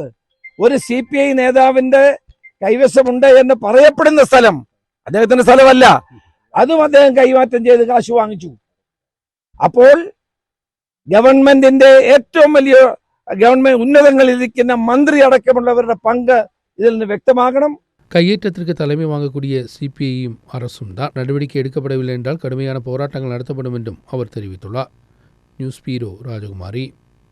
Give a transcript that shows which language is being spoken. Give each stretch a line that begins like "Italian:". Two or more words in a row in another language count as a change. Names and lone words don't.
Malayalam: ഒരു CPI നേതാവിന്റെ കൈവശമുണ്ട് എന്ന് പറയപ്പെടുന്ന സ്ഥലം അദ്ദേഹത്തിന്റെ സ്ഥലമല്ല. അതും അദ്ദേഹം കൈമാറ്റം ചെയ്ത് കാശ് വാങ്ങിച്ചു. അപ്പോൾ ഗവൺമെന്റിന്റെ ഏറ്റവും വലിയ ഗവൺമെന്റ് ഉന്നതങ്ങളിലിരിക്കുന്ന മന്ത്രി അടക്കമുള്ളവരുടെ പങ്ക് ഇതിൽ നിന്ന് വ്യക്തമാകണം.
Tamil: கையேற்றத்திற்கு தலைமை வாங்கக்கூடிய CPI-யும் அரசும் தான் நடவடிக்கை எடுக்கப்படவில்லை என்றால் கடுமையான போராட்டங்கள் நடத்தப்படும் என்றும் அவர் தெரிவித்துள்ளார். நியூஸ் பீரோ ராஜகுமாரி.